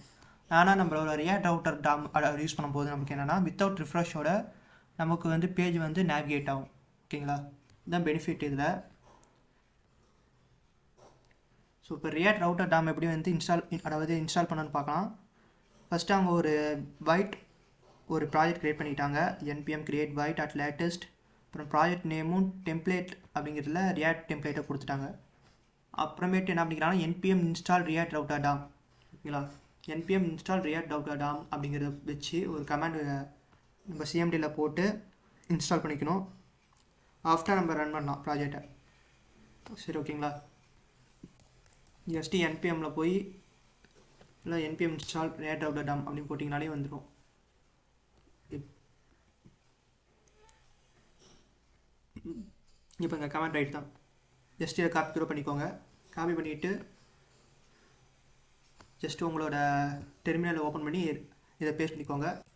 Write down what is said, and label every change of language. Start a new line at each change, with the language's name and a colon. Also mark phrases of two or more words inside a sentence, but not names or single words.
Tamil: ஆனால் நம்மளோட ரியாக்ட் ரவுட்டர் டம் யூஸ் பண்ணும்போது நமக்கு என்னென்னா
English: without refreshோட
Tamil: நமக்கு வந்து பேஜ் வந்து நேவிகேட் ஆகும். ஓகேங்களா? இதுதான் பெனிஃபிட் இதில். ஸோ இப்போ ரியாக்ட் ரவுட்டர் டம் எப்படி வந்து இன்ஸ்டால் பண்ணணும்னு பார்க்கலாம். ஃபஸ்ட்டு அவங்க ஒரு
English: project create
Tamil: பண்ணிட்டாங்க.
English: npm create void at latest.
Tamil: அப்புறம்
English: project nameும்
Tamil: டெம்ப்ளேட் அப்படிங்கிறதுல ரியாக்ட் டெம்ப்ளேட்டை கொடுத்துட்டாங்க. அப்புறமேட்டு என்ன அப்படிங்கிறாங்கன்னா
English: npm install react router dom.
Tamil: ஓகேங்களா?
English: npm install react router dom
Tamil: அப்படிங்கிறத வச்சு ஒரு கமாண்ட் நம்ம சிஎம்டியில் போட்டு இன்ஸ்டால் பண்ணிக்கணும். ஆஃப்டர் நம்ம ரன் பண்ணலாம் ப்ராஜெக்டை. சரி, ஓகேங்களா? ஜஸ்ட்டு npmல போய் இல்லை
English: npm install react router dom
Tamil: அப்படின்னு போட்டிங்கனாலே வந்துடும். இப்போ இங்கே
English: command right
Tamil: தான். ஜஸ்ட் இதை காப்பி பண்ணிக்கோங்க. காப்பி பண்ணிவிட்டு ஜஸ்ட்டு உங்களோட
English: terminalை open
Tamil: பண்ணி இதை பேஸ்ட் பண்ணிக்கோங்க.